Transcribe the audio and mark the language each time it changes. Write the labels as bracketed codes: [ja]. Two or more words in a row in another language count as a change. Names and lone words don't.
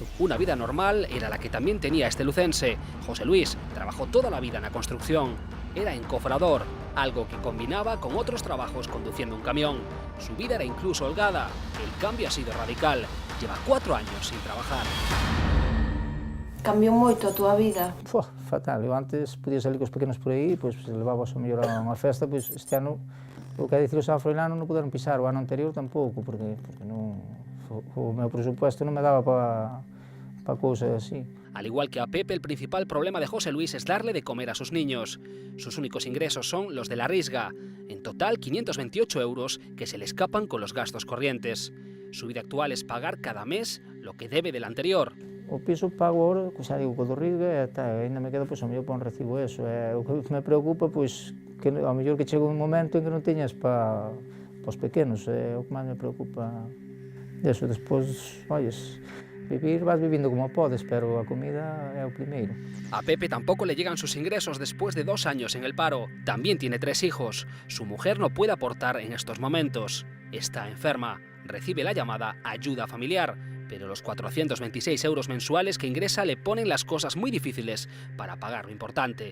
[es] Una vida normal era la que también tenía este lucense. José Luis trabajó toda la vida en la construcción. Era encofrador, algo que combinaba con otros trabajos conduciendo un camión. Su vida era incluso holgada. El cambio ha sido radical. Lleva 4 años sin trabajar. [gl] Cambiou moito a túa vida? Fatal. Eu antes podía salir cos pequenos por aí, pois levabas a mellor a unha festa, pois este ano, o que é dicir o San Froilán non puderon pisar, o ano anterior tampouco, porque non, o meu presupuesto non me daba para cousas así. [es] Al igual que a Pepe, el principal problema de José Luis es darle de comer a sus niños. Sus únicos ingresos son los de la risga. En total, 528 euros que se le escapan con los gastos corrientes. Su vida actual es pagar cada mes lo que debe del anterior. [gl] O piso pago ahora, xa digo, co do risga, e ainda me quedo, pois, ao mellor para un recibo eso. O que me preocupa, pois, que ao mellor que chega un momento en que non teñas para os pequenos, é o que máis me preocupa deso. Despois, olles, vas vivindo como podes, pero a comida é o primeiro. [es] A Pepe tampoco le llegan sus ingresos después de 2 años en el paro. También tiene 3 hijos. Su mujer no puede aportar en estos momentos. Está enferma. Recibe la llamada ayuda familiar, pero los 426 euros mensuales que ingresa le ponen las cosas muy difíciles para pagar lo importante.